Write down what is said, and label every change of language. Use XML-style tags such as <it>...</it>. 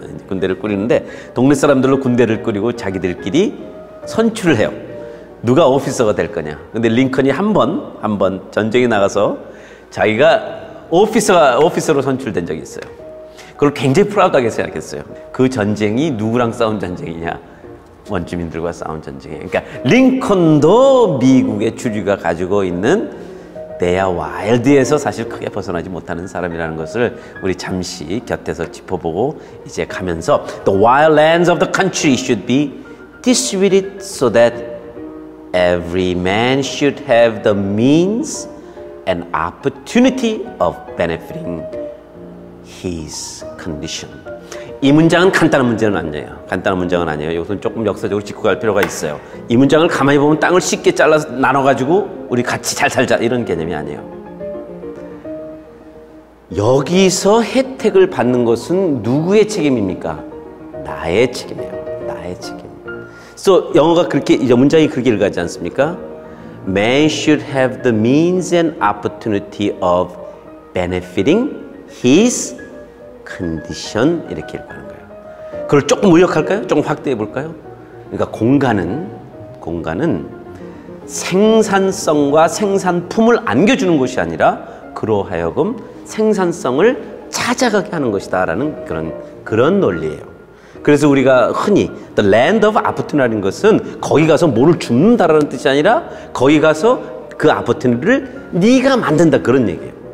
<ko>군대를 꾸리는데 동네 사람들로 군대를 꾸리고 자기들끼리 선출을 해요. 누가 오피서가 될 거냐. 근데 링컨이 한 번 전쟁에 나가서 자기가 오피서로 선출된 적이 있어요. 그걸 굉장히 프라우드하게 생각했어요. 그 전쟁이 누구랑 싸운 전쟁이냐? 원주민들과 싸운 전쟁이에요. 그러니까 링컨도 미국의 주류가 가지고 있는 내야 와일드에서 사실 크게 벗어나지 못하는 사람이라는 것을 우리 잠시 곁에서 짚어보고 이제 가면서</ko> <en>The wild lands of the country should be distributed so that every man should have the means and opportunity of benefiting his condition.</en> <ko>이 문장은 간단한 문제는 아니에요. 간단한 문장은 아니에요. 이것은 조금 역사적으로 짚고 갈 필요가 있어요. 이 문장을 가만히 보면 땅을 쉽게 잘라서 나눠가지고 우리 같이 잘 살자 이런 개념이 아니에요. 여기서 혜택을 받는 것은 누구의 책임입니까? 나의 책임이에요. 나의 책임. So 영어가 그렇게 이제 문장이 그렇게 읽어가지 않습니까?</ko> <en>Man should have the means and opportunity of benefiting his</en> <ko>컨디션 이렇게 읽는 거예요. 그걸 조금 의역할까요? 조금 확대해 볼까요? 그러니까 공간은 생산성과 생산품을 안겨주는 것이 아니라 그로 하여금 생산성을 찾아가게 하는 것이다라는 그런 논리예요. 그래서 우리가 흔히</ko> <en>the land of opportunity</en> <ko>라는 것은 거기 가서 뭐를 줍는다라는 뜻이 아니라 거기 가서 그 opportunity를 네가 만든다 그런 얘기예요.</ko>